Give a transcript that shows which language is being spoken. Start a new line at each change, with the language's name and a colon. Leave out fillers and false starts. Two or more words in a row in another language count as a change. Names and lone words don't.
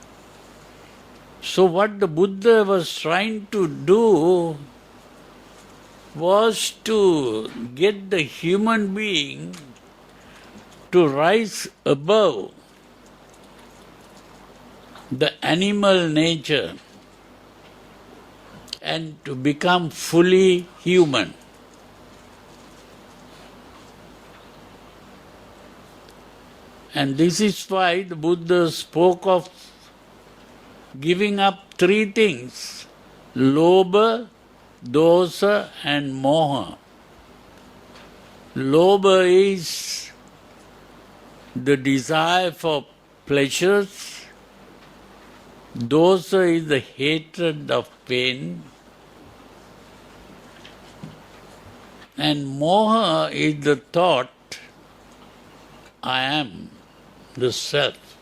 English: So what the Buddha was trying to do was to get the human being to rise above the animal nature and to become fully human. And this is why the Buddha spoke of giving up three things:
Pali: lobha, dosa and moha.
English: Lobha is the desire for pleasures, dosa is the hatred of pain, and moha is the thought, I am the self.